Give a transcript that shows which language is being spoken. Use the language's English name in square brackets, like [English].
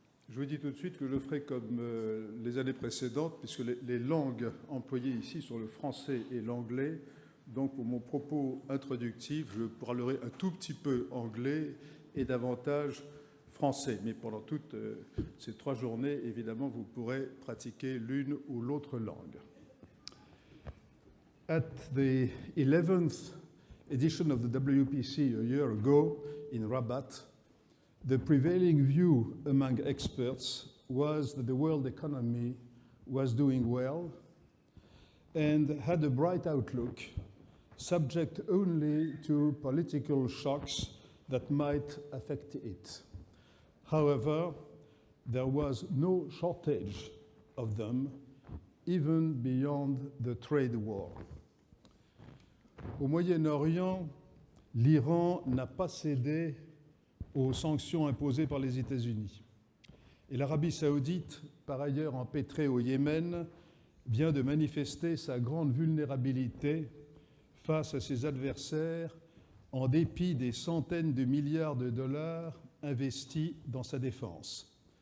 [French] Je vous dis tout de suite que je ferai comme les années précédentes, puisque les langues employées ici sont le français et l'anglais. Donc, pour mon propos introductif, je parlerai un tout petit peu anglais et davantage français. Mais pendant toutes ces 3 journées, évidemment, vous pourrez pratiquer l'une ou l'autre langue. [English] At the 11th edition of the WPC a year ago in Rabat, the prevailing view among experts was that the world economy was doing well and had a bright outlook, subject only to political shocks that might affect it. However, there was no shortage of them, even beyond the trade war. [French] Au Moyen-Orient, l'Iran n'a pas cédé aux sanctions imposées par les États-Unis. Et l'Arabie saoudite, par ailleurs empêtrée au Yémen, vient de manifester sa grande vulnérabilité face à ses adversaires en dépit des centaines de milliards de dollars investis dans sa défense.